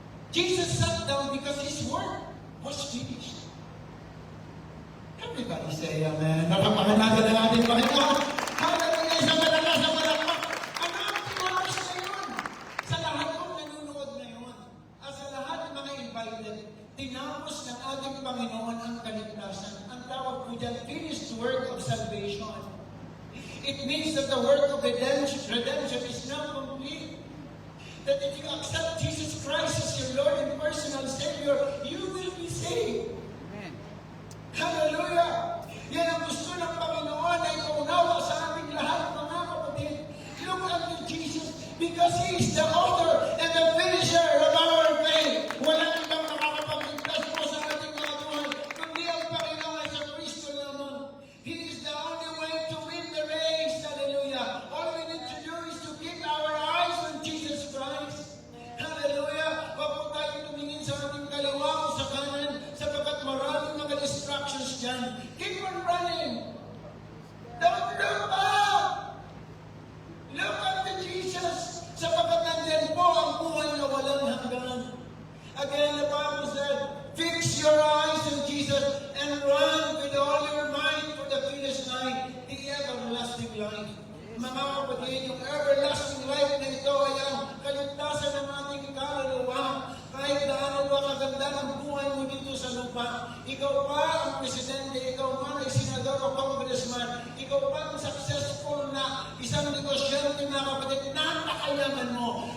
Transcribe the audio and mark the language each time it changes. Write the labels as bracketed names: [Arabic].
[English] Jesus sat down because His work was finished. Everybody say amen. [Filipino] Nakapakan natin ang ating Panginoon. Hallelujah! Sa malakas na malakpak. Ano ang tinulos ngayon? Sa lahat ng nanonood ngayon, at sa lahat ng mga invited, tinapos ng ating Panginoon ang kaligtasan. Ang tawag po dyan, [English] finished work of salvation. It means that the work of redemption is now complete. That if you accept Jesus Christ as your Lord and personal Savior, you will be saved. Amen. Hallelujah! [Filipino] Yan ang gusto ng Panginoon na ipaunawa sa ating lahat, mga kapatid. [English] Look unto Jesus because He is the author and the finisher of our faith. [Filipino] Walang ibang makakapagligtas po sa ating mga buhay, kundi ang Panginoon sa Kristo lamang. [English] He is the only way to win the race. Hallelujah! All we need to do is to keep our eyes on Jesus Christ. Hallelujah! [Filipino] Huwag po tayong tumingin sa ating kaliwa o sa kanan sapagkat maraming mga distractions dyan. [English] Keep on running! Don't look back! Look unto Jesus [Filipino] sapagkat nandyan po ang buhay na walang hanggan. [English] Again, the Bible said, fix your eyes on Jesus and run with all your might for the finish line, the everlasting life. [Filipino] Mga kapatid, yung everlasting life na ito ay ang kaligtasan ng ating kaluluwa. Kahit gaano ba kaganda ng buhay mo dito sa lupa, ikaw pa ang presidente, ikaw man ay senador o congressman, ikaw pa ang successful na isang negosyante na kapatid, napakayaman mo.